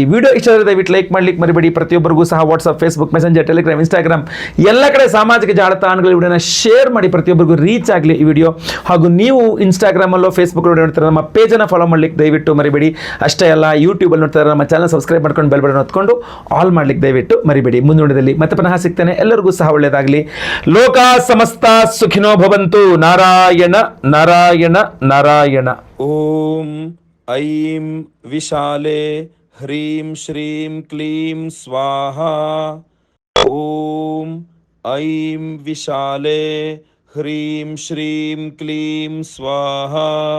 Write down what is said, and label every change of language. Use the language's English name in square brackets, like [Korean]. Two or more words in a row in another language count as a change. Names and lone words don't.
[Kannada] ವಿಡಿಯೋ ಇಷ್ಟ ಆದರೆ ದಯವಿಟ್ಟು ಲೈಕ್ ಮಾಡ್ಲಿಕ್ಕೆ ಮರಿಬೇಡಿ. ಪ್ರತಿಯೊಬ್ಬರಿಗೂ ಸಹ ವಾಟ್ಸಪ್, ಫೇಸ್ಬುಕ್, ಮೆಸೆಂಜರ್, ಟೆಲಿಗ್ರಾಮ್, ಇನ್ಸ್ಟಾಗ್ರಾಮ್ ಎಲ್ಲ ಕಡೆ ಸಾಮಾಜಿಕ ಜಾಲತಾಣಗಳ ವಿಡಿಯೋನ ಶೇರ್ ಮಾಡಿ, ಪ್ರತಿಯೊಬ್ಬರಿಗೂ ರೀಚ್ ಆಗಲಿ ಈ ವಿಡಿಯೋ. ಹಾಗೂ ನೀವು ಇನ್ಸ್ಟಾಗ್ರಾಮ್ ಅಲ್ಲೋ ಫೇಸ್ಬುಕ್ ವಿಡಿಯೋ ನೋಡ್ತಾರೆ, ನಮ್ಮ ಪೇಜನ್ನು ಫಾಲೋ ಮಾಡ್ಲಿಕ್ಕೆ ದಯವಿಟ್ಟು ಮರಿಬೇಡಿ. ಅಷ್ಟೇ ಅಲ್ಲ, ಯೂಟ್ಯೂಬಲ್ಲಿ ನೋಡ್ತಾರೆ ನಮ್ಮ [English] channel subscribe [Kannada] ಮಾಡ್ಕೊಂಡು [English] bell button [Kannada] ಹೊತ್ಕೊಂಡು ಆಲ್ ಮಾಡ್ಲಿಕ್ಕೆ ದಯವಿಟ್ಟು ಮರಿಬೇಡಿ. ಮುಂದಿನದಲ್ಲಿ ಮತ್ತೆ ಪುನಃ ಸಿಗ್ತೇನೆ. ಎಲ್ಲರಿಗೂ ಸಹ ಒಳ್ಳೆಯದಾಗಲಿ. [Sanskrit] ಲೋಕ ಸಮಸ್ತ ಸುಖಿನೋ ಭವಂತು. ನಾರಾಯಣ ನಾರಾಯಣ ನಾರಾಯಣ. ॐ ऐं विशाले ह्रीं श्रीं क्लीं स्वाहा। ॐ ऐं विशाले ह्रीं श्रीं क्लीं स्वाहा।